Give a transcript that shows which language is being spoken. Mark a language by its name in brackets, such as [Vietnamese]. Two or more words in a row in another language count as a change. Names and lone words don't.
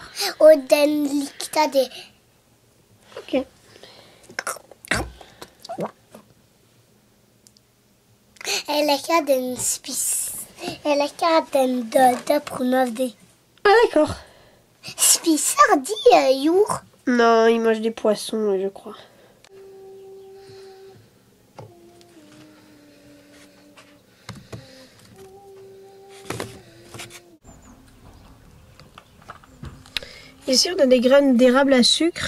[Norwegian] Og den likte det. Ok. Eller ikke den spiste, eller ikke den døde på grunn av det. [French] Ah d'accord. [Norwegian] Spiser de jord? [French] Non, il mange des poissons, je crois. Ici, on a des graines d'érable à sucre.